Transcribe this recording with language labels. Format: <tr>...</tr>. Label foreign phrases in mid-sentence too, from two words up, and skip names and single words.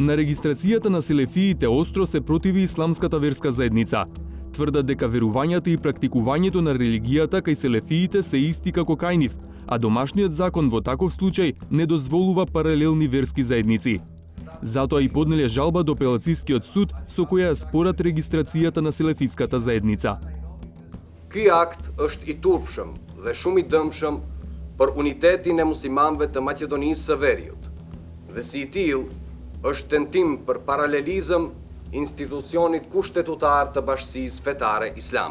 <mk>На регистрацијата на селефиите остро се противи исламската верска заедница. Тврдат дека верувањата и практикувањето на религијата кај селефиите се исти како кај нив, а домашниот закон во таков случај не дозволува паралелни верски заедници. Затоа и поднеле жалба до апелацискиот суд со која спорат регистрацијата на селефиската заедница.</mk> <sq>Ky akt është i turpshëm dhe shumë i dëmshëm për unitetin e muslimanëve të Maqedonisë së Veriut, dhe si i tillë është tentim për paralelizëm institucionit kushtetutar të Bashkisë Fetare Islame.</sq>